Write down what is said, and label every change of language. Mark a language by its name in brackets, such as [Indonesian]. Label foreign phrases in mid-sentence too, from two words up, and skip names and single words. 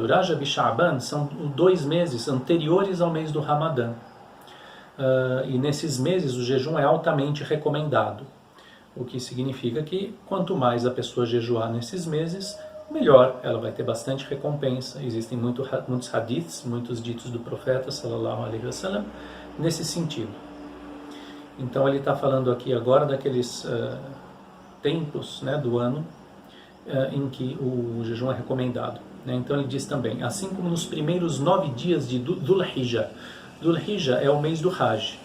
[Portuguese] Rajab e Sha'ban são 2 meses anteriores ao mês do Ramadã. E nesses meses o jejum é altamente recomendado. O que significa que quanto mais a pessoa jejuar nesses meses, melhor, ela vai ter bastante recompensa. Existem muitos hadiths, muitos ditos do profeta, [Arabic] صلى الله عليه وسلم, [Portuguese] nesse sentido. Então ele está falando aqui agora daqueles tempos, né, do ano em que o jejum é recomendado. Né? Então ele diz também, assim como nos primeiros 9 dias de Dhul Hijjah. Dhul Hijjah é o mês do Hajj.